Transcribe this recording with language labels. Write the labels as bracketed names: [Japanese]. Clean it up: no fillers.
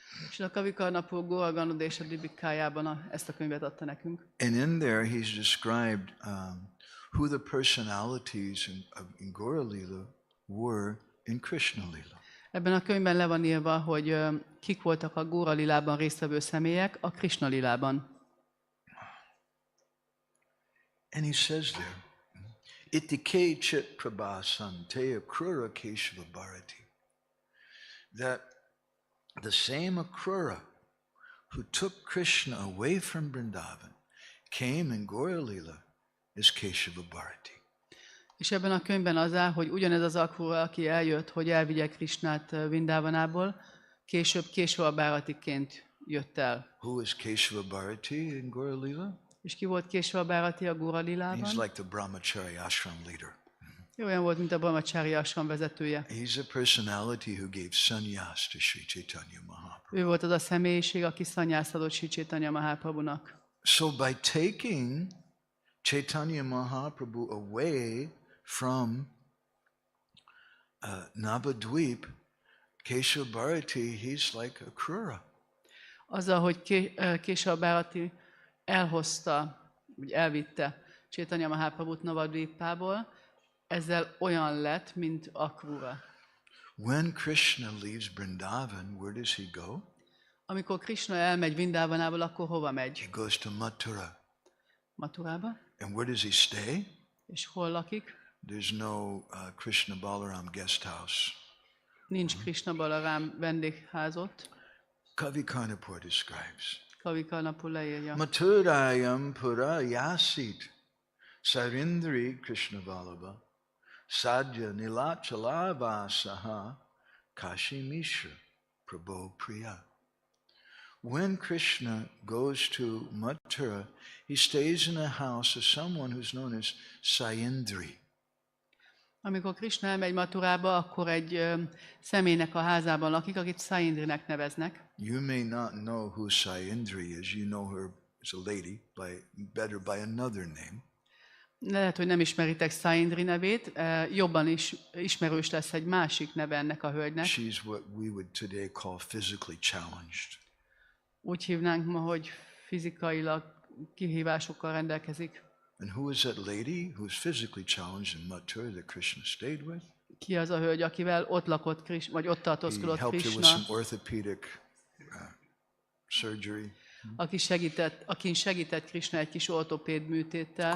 [Hungarian] És a Kavi Karnapur Gour Ganadesh Deepikájában ezt a könyvet adta nekünk. [English] And in there he's described who the personalities in Gaura Lila were in Krishna Lila. [Hungarian] Ebben a könyvben le van írva, hogy kik voltak a Gaura Lilában résztvevő személyek a Krishna Lilában. [English] And he says there, [Sanskrit] Itike chit prabhasan te akrura keshava bharati. [English] That the same Akrura who took Krishna away from Vrindavan came in Gaura Lila is Keshava Bharati. [Hungarian] És ebben a könyvben az áll, hogy ugyanez az Akrura, aki eljött, hogy elvigye Krishnát Vrindávanából, később Keshava Bharatiként jött el. [English] Who is Keshava Bharati in Gaura Lila? [Hungarian] És ki volt Keshava Bharati a Gaura Lilában? [English] He's like the Brahmachari ashram leader. [Hungarian] Olyan volt, mint a Brahmachari ashram vezetője. [English] He's a personality who gave sannyas to Sri Chaitanya Mahaprabhu. [Hungarian] Ő volt az a személyiség, aki szannyászt adott Sri Chaitanya Mahaprabhunak. [English] So by taking Chaitanya Mahaprabhu away from Navadvip, Keshava Bharati, he's like a Krura. [Hungarian] Azzal, hogy Keshava Bharati elhozta, vagy elvitte Chaitanya Mahaprabhut Navadvipából, ezzel olyan lett, mint Akrura. [English] When Krishna leaves Vrindavan, where does he go? [Hungarian] Amikor Krishna elmegy Vrindavanából, akkor hova megy? [English] He goes to Mathura. [Hungarian] Mathurába. [English] And where does he stay? [Hungarian] És hol lakik? [English] There's no Krishna Balaram guest house. [Hungarian] Nincs Krishna Balaram vendégházot. [English] Kavi Karnapur describes. [Hungarian] Kavi Karnapur leírja. [Sanskrit] Mathurayam pura yasit sarindri Krishna Vallabha sadhya nilachala vasaha kashi mishra prabhu priya. [English] When Krishna goes to Mathura, he stays in a house of someone who's known as Sayendri. [Hungarian] Amikor Krishna elmegy Mathurába, akkor egy személynek a házában lakik, akit Sayendrinek neveznek. [English] You may not know who Sayendri is. You know her as a lady, better by another name. [Hungarian] Lehet, hogy nem ismeritek Sayendri nevét, jobban is ismerős lesz egy másik neve ennek a hölgynek. [English] She's what we would today call physically challenged. [Hungarian] Úgy hívnánk ma, hogy fizikailag kihívásokkal rendelkezik. [English] And who is that lady who was physically challenged in Mathura that Krishna stayed with? [Hungarian] Ki az a hölgy, akivel ott lakott Krishna, vagy ott tartózkodott [English] He helped her with [Hungarian] Krishna, [English] some orthopedic surgery. [Hungarian] akin segített Krishna egy kis ortopéd műtéttel.